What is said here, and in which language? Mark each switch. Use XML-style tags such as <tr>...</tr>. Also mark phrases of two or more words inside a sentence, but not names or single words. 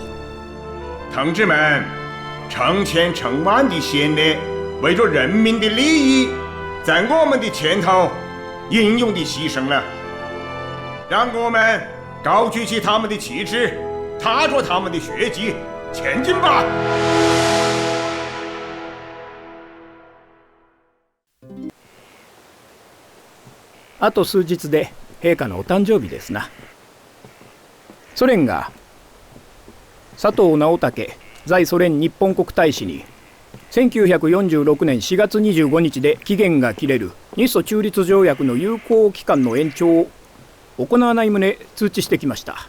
<zh>同志们，成千成万的先烈为着人民的利益，在我们的前头英勇地牺牲了。让我们高举起他们的旗帜，踏着他们的血迹，前进吧！</zh> <ja>あと数日で陛下のお誕生日ですな。ソ連が佐藤直武在ソ連日本国大使に1946年4月25日で期限が切れる日ソ中立条約の有効期間の延長を行わない旨通知してきました。</ja>